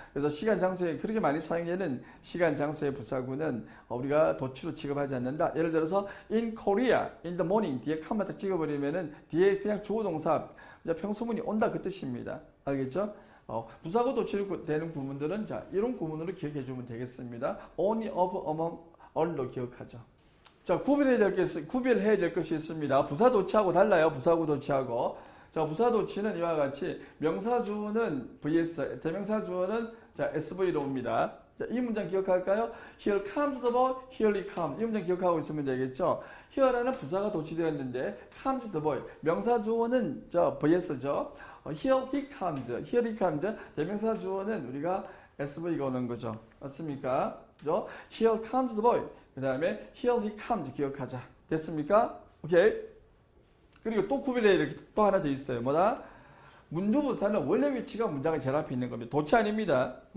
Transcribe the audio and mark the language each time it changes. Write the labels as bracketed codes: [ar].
[ko] 그래서 시간, 장소에 그렇게 많이 사용되는 시간, 장소의 부사구는 우리가 도치로 취급하지 않는다. 예를 들어서 in Korea, in the morning 뒤에 칸만 딱 찍어버리면은 뒤에 그냥 주어 동사 평소문이 온다 그 뜻입니다. 알겠죠? 부사구 도치로 되는 구문들은 자, 이런 구문으로 기억해 주면 되겠습니다. only, of, among, on로 기억하죠. 자, 구별해야 될 것이 있습니다. 부사 도치하고 달라요. 부사구 도치하고. 자, 부사 도치는 이와 같이 명사 주어는 vs, 대명사 주어는 자, sv로 옵니다. 자, 이 문장 기억할까요? [en] Here comes the boy, here he comes. [ko] 이 문장 기억하고 있으면 되겠죠. here라는 부사가 도치되었는데 comes the boy. 명사 주어는 저 vs죠. [en] Here he comes. [ko] 대명사 주어는 우리가 SV가 오는 거죠. 맞습니까? 그죠? [en] Here comes the boy. [ko] 그 다음에 [en] here he comes [ko] 기억하자. 됐습니까? 오케이. 그리고 또 구별해야 될 게 또 하나 더 있어요. 뭐다? 문도부사는 원래 위치가 문장의 제일 앞에 있는 겁니다. 도치 아닙니다.